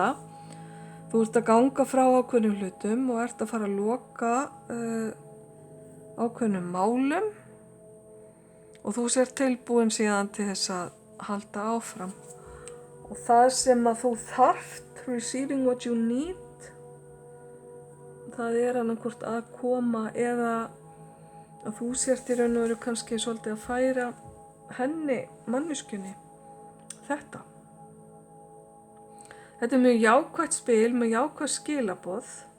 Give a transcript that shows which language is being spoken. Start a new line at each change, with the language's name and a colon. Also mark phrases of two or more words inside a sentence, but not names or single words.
Icelandic: Þú ert að ganga frá ákveðnum hlutum og ert að fara að loka ákveðnum málum og þú sért tilbúin síðan til þess að halda áfram. Og það sem að þú þarft,
English: receiving what you need,
Icelandic: það er annarkvort að koma eða að þú sért í raun og veru kannski svolítið að færa henni, manneskjunni, þetta. Þetta er mjög jákvætt spil með jákvætt skilaboð.